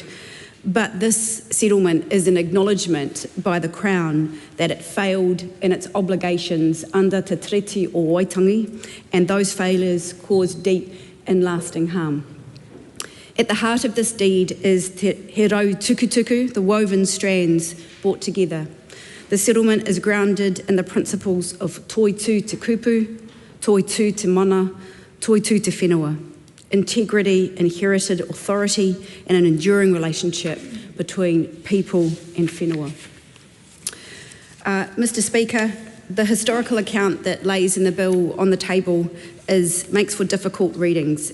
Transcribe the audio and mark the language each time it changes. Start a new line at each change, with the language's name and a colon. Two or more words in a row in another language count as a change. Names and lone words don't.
English: But this settlement is an acknowledgement by the Crown that it failed in its obligations under Te Tiriti o Waitangi, and those failures caused deep and lasting harm. At the heart of this deed is Te He Rau Tukutuku, the woven strands brought together. The settlement is grounded in the principles of
Māori: toitū te kupu, toitū te mana, toitū te whenua,
English: integrity, inherited authority, and an enduring relationship between people and whenua. Mr. Speaker, the historical account that lays in the bill on the table makes for difficult readings.